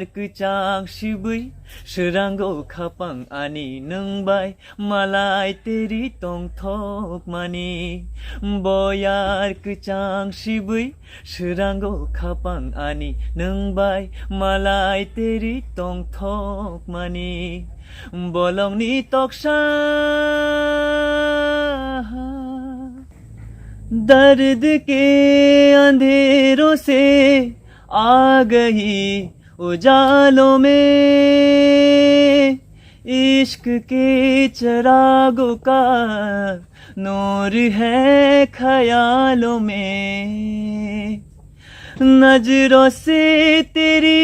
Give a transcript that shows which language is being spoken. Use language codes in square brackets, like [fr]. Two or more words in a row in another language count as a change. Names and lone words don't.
[trp] kecang sibui seranggo khapang ani nengbai malai teri tong thok mani boyar kecang sibui seranggo khapang ani nengbai malai teri tong thok mani bolongni toksa [hi] दर्द के अंधेरों से आ गई उजालों में इश्क के चिरागों का नूर है ख्यालों में नजरों से तेरी